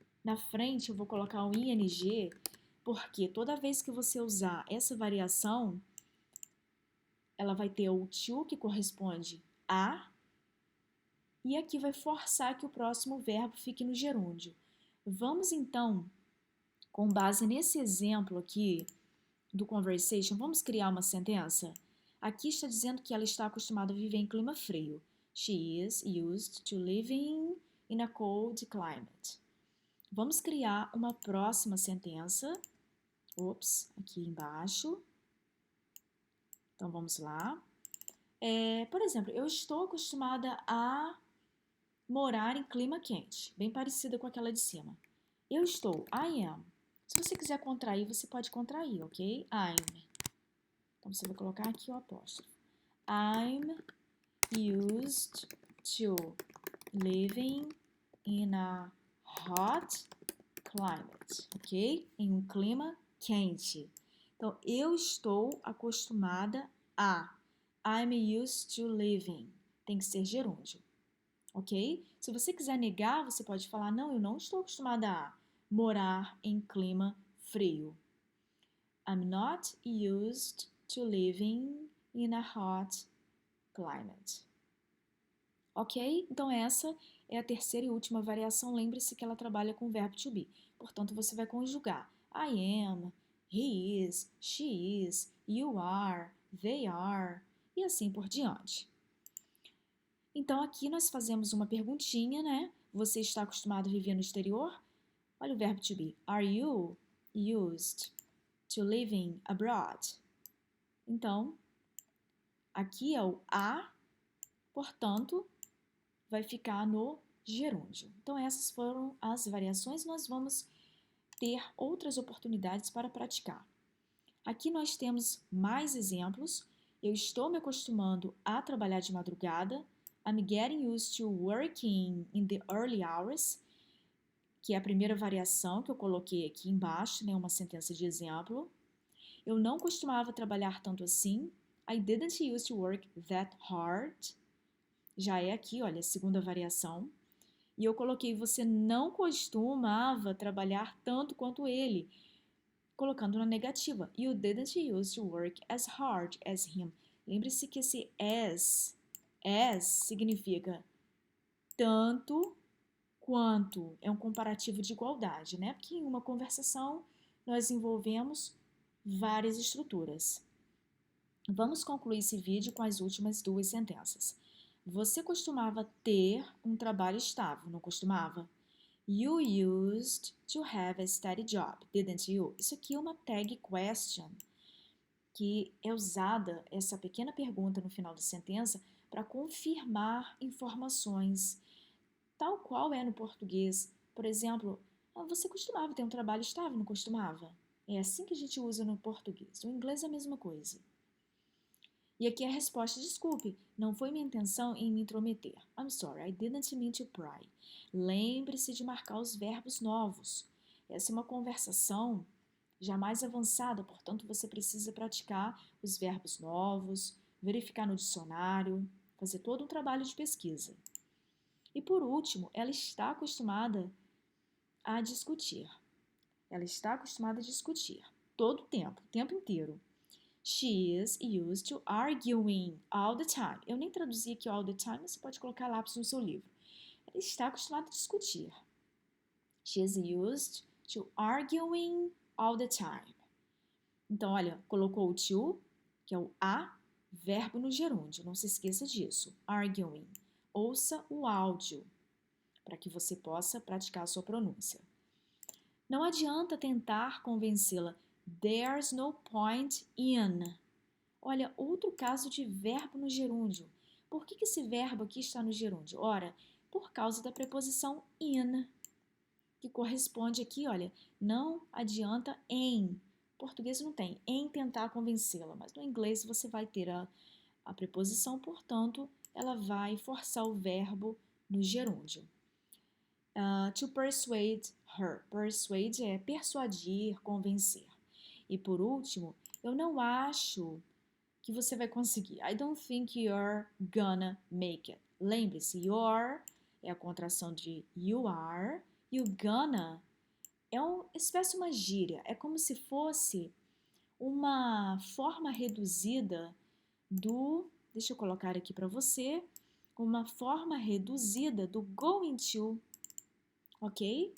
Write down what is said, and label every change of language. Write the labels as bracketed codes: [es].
[pt] Na frente, eu vou colocar um ing, porque toda vez que você usar essa variação, ela vai ter o to, que corresponde a, e aqui vai forçar que o próximo verbo fique no gerúndio. Vamos, então, com base nesse exemplo aqui do conversation, vamos criar uma sentença? Aqui está dizendo que ela está acostumada a viver em clima frio. [en] She is used to living in a cold climate. [pt] Vamos criar uma próxima sentença. Aqui embaixo. Então, vamos lá. Por exemplo, eu estou acostumada a morar em clima quente, bem parecida com aquela de cima. Eu estou, I am. Se você quiser contrair, você pode contrair, ok? I'm. Então, você vai colocar aqui o apóstrofo. [en] I'm used to living in a hot climate, ok? [pt] Em um clima quente. Então, eu estou acostumada a. [en] I'm used to living. [pt] Tem que ser gerúndio, ok? Se você quiser negar, você pode falar, não, eu não estou acostumada a morar em clima frio. [en] I'm not used to living in a hot climate. [pt] Ok? Então, essa é a terceira e última variação. Lembre-se que ela trabalha com o verbo to be. Portanto, você vai conjugar [en] I am, he is, she is, you are, they are, [pt] e assim por diante. Então, aqui nós fazemos uma perguntinha, né? Você está acostumado a viver no exterior? Olha o verbo to be. [en] Are you used to living abroad? [pt] Então, aqui é o a, portanto, vai ficar no gerúndio. Então, essas foram as variações. Nós vamos ter outras oportunidades para praticar. Aqui nós temos mais exemplos. Eu estou me acostumando a trabalhar de madrugada. [en] I'm getting used to working in the early hours, [pt] que é a primeira variação que eu coloquei aqui embaixo, né, uma sentença de exemplo. Eu não costumava trabalhar tanto assim. [en] I didn't used to work that hard. [pt] Já é aqui, olha, a segunda variação. E eu coloquei, você não costumava trabalhar tanto quanto ele, colocando na negativa. [en] You didn't used to work as hard as him. [pt] Lembre-se que esse as significa tanto quanto. É um comparativo de igualdade, né? Porque em uma conversação nós envolvemos várias estruturas. Vamos concluir esse vídeo com as últimas duas sentenças. Você costumava ter um trabalho estável, não costumava? [en] You used to have a steady job, didn't you? [pt] Isso aqui é uma tag question, que é usada, essa pequena pergunta no final da sentença, para confirmar informações, tal qual é no português. Por exemplo, você costumava ter um trabalho estável, não costumava? É assim que a gente usa no português. No inglês é a mesma coisa. E aqui a resposta, desculpe, não foi minha intenção em me intrometer. [en] I'm sorry, I didn't mean to pry. [pt] Lembre-se de marcar os verbos novos. Essa é uma conversação já mais avançada, portanto você precisa praticar os verbos novos, verificar no dicionário, fazer todo um trabalho de pesquisa. E por último, ela está acostumada a discutir. Ela está acostumada a discutir todo o tempo inteiro. [en] She is used to arguing all the time. [pt] Eu nem traduzi aqui all the time, mas você pode colocar lápis no seu livro. Ela está acostumada a discutir. [en] She is used to arguing all the time. [pt] Então, olha, colocou o to, que é o a, verbo no gerúndio. Não se esqueça disso. Arguing. Ouça o áudio para que você possa praticar a sua pronúncia. Não adianta tentar convencê-la. [en] There's no point in. [pt] Olha, outro caso de verbo no gerúndio. Por que esse verbo aqui está no gerúndio? Ora, por causa da preposição in, que corresponde aqui, olha, não adianta em. Em português não tem, em tentar convencê-la, mas no inglês você vai ter a preposição, portanto, ela vai forçar o verbo no gerúndio. [en] To persuade her. [pt] Persuade é persuadir, convencer. E por último, eu não acho que você vai conseguir. [en] I don't think you're gonna make it. [pt] Lembre-se, you're é a contração de you are e o gonna é uma espécie de uma gíria. É como se fosse uma forma reduzida do, deixa eu colocar aqui para você, uma forma reduzida do going to, ok?